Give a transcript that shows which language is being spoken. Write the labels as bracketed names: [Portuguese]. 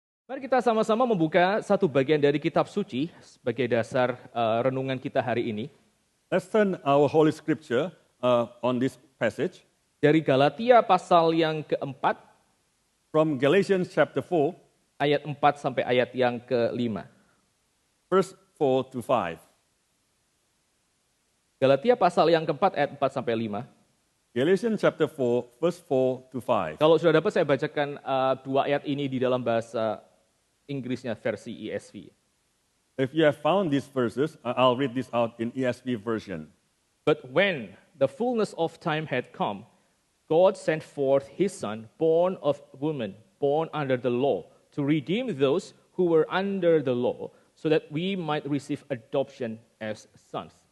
[Indonesian] Mari kita sama-sama membuka satu bagian dari kitab suci sebagai dasar renungan kita hari ini. [English] Let's turn our Holy Scripture on this passage [Indonesian] Dari Galatia pasal yang keempat, [English] from Galatians chapter 4, [Indonesian] ayat 4 sampai ayat yang ke-5. [English] verse 4 to 5. [Indonesian] Galatia pasal yang keempat ayat 4 sampai 5. [English] Galatians chapter 4, verse 4 to 5. [Indonesian] Kalau sudah dapat saya bacakan dua ayat ini di dalam bahasa Inggrisnya versi ESV. [English] If you have found these verses, I'll read this out in ESV version. But when the fullness of time had come, God sent forth his Son, born of woman, born under the law, to redeem those who were under the law, so that we might receive adoption as sons.